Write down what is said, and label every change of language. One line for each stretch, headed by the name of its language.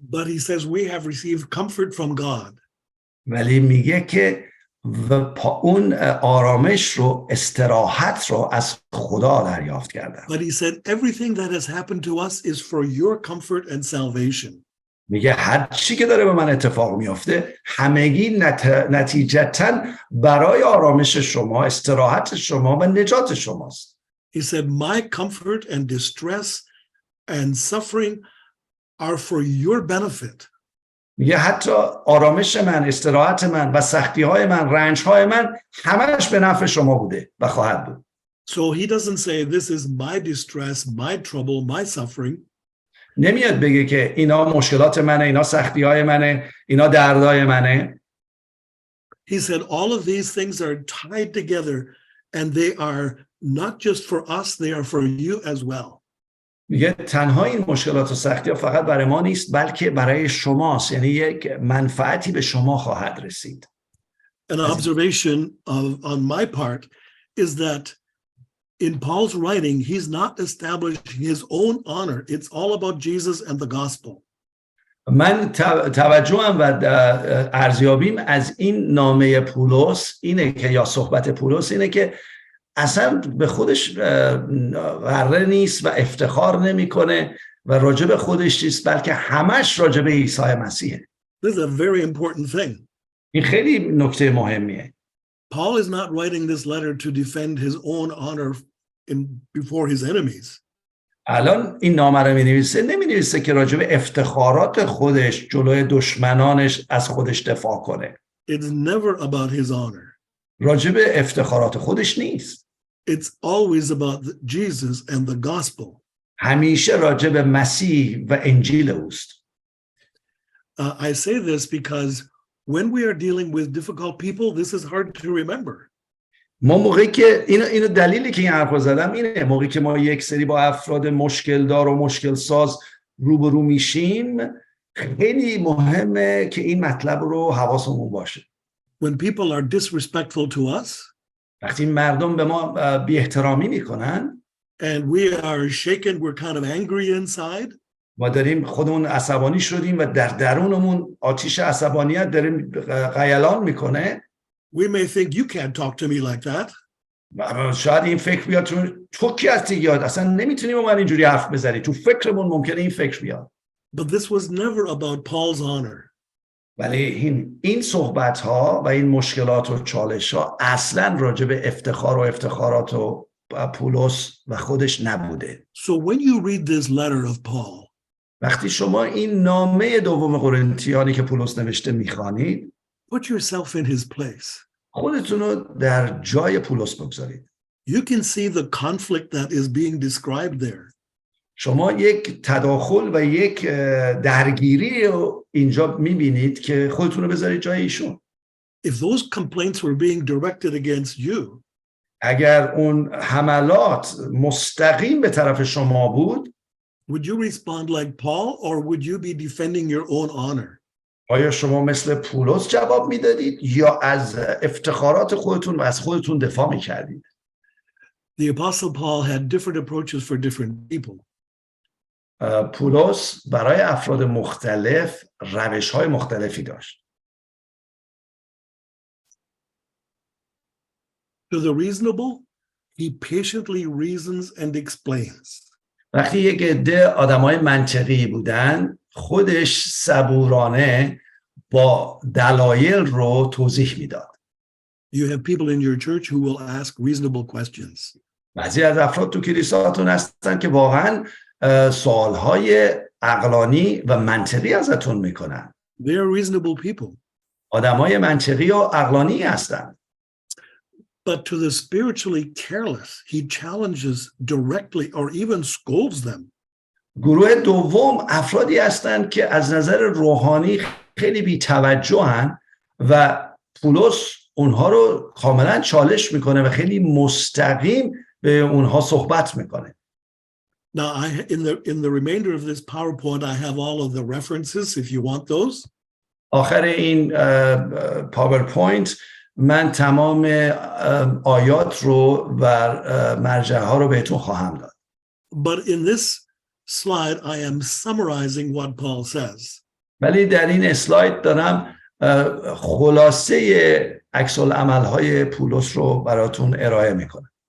English: But he says we have received comfort from God.
Persian: ولی میگه که اون آرامش رو، استراحت رو از خدا دریافت کردن.
English: But he said everything that has happened to us is for your comfort and salvation.
Persian: میگه هر چی که داره به من اتفاق میفته همگی نتیجتاً برای آرامش شما، استراحت شما و نجات شماست.
English: He said my comfort and distress and suffering are for your benefit.
Persian: میگه حتی آرامش من، استراحت من و سختی‌های من، رنج‌های من همش به نفع شما بوده و خواهد بود.
English: So he doesn't say this is my distress, my trouble, my suffering.
Persian: نمیاد بگه که اینا مشکلات منه، اینا سختی‌های منه، اینا دردهای منه.
English: He said all of these things are tied together and they are not just for us, they are for you as well.
Persian: میگه تنها این مشکلات و سختی‌ها فقط برای ما نیست بلکه برای شماست، یعنی یک منفعتی به شما خواهد رسید.
English: An observation on my part is that in Paul's writing, he's not establishing his own honor. It's all about Jesus and the gospel.
Persian: من توجهم و ارزیابیم از این نامه پولس اینه که یا صحبت پولس اینه که اصلا به خودش غره نیست و افتخار نمیکنه و راجب خودش نیست بلکه همش راجب عیسی مسیحه.
English: This is a very important thing.
Persian: این خیلی نکته مهمیه.
English: Paul is not writing this letter to defend his own honor before his enemies.
Persian: الان این نامه رو نمی‌نویسه که راجب افتخارات خودش جلوی دشمنانش از خودش دفاع کنه.
English: It's never about his honor.
Persian: راجب افتخارات خودش نیست.
English: It's always about Jesus and the gospel.
Persian: همیشه راجب مسیح و انجیل اوست.
English: I say this because when we are dealing with difficult people, this is hard to remember.
Persian: ما موقعی که اینو دلیلی که این حرفو زدم اینه، موقعی که ما یک سری با افراد مشکل دار و مشکل ساز روبرو میشیم خیلی مهمه که این مطلب رو حواسمون باشه.
English: When people are disrespectful to us,
Persian: وقتی مردم به ما بی احترامی میکنن
English: and we are shaken, we're kind of angry inside,
Persian: ما داریم خودمون عصبانی شدیم و در درونمون آتش عصبانیت داریم غیلان میکنه.
English: we may think you can't talk to me like that.
Persian: شاید این فکر بیاد تو کی هستی یاد اصلا نمیتونی با من اینجوری حرف بزنی، تو فکرمون ممکنه این فکر بیاد.
English: But this was never about Paul's honor.
Persian: ولی این صحبت ها و این مشکلات و چالش ها اصلا راجع به افتخار و افتخارات و پولس و خودش نبوده.
English: So when you read this letter of Paul,
Persian: وقتی شما این نامه دوم قرنتیانی که پولس نوشته میخوانید
English: put yourself in his place.
Persian: خودتون رو در جای پولس بگذارید.
English: You can see the conflict that is being described there.
Persian: شما یک تداخل و یک درگیری رو اینجا میبینید که خودتون رو بذارید جای ایشون.
English: If those complaints were being directed against you,
Persian: اگر اون حملات مستقیم به طرف شما بود،
English: would you respond like Paul, or would you be defending your own honor?
Persian: آیا شما مثل پولس جواب میدادید یا از افتخارات خودتون و از خودتون دفاع میکردید؟
English: The Apostle Paul had different approaches for different people.
Persian: پولس برای افراد مختلف روش‌های مختلفی داشت.
English: To the reasonable, he patiently reasons and explains.
Persian: وقتی یک عده آدمای منطقی بودن، خودش صبورانه با دلایل رو توضیح میداد.
English: You have people in your church who will ask reasonable questions.
Persian: بعضی از افراد تو کلیساتون هستن که واقعا سوالهای عقلانی و منطقی ازتون میکنن.
English: They are reasonable people.
Persian: آدمای منطقی و عقلانی هستن.
English: But to the spiritually careless, he challenges directly or even scolds them.
Persian: گروه دوم افرادی هستند که از نظر روحانی خیلی بی‌توجهن و پولس اونها رو کاملا چالش میکنه و خیلی مستقیم به اونها صحبت میکنه.
English: Now, in the remainder of this PowerPoint, I have all of the references if you want those.
Persian: آخر این پاورپوینت من تمام آیات رو و مرجع ها رو بهتون خواهم داد.
English: But in this slide, I am summarizing what Paul says.
Persian: ولی در این اسلاید دارم خلاصه عکس العمل های پولس رو براتون ارائه میکنم.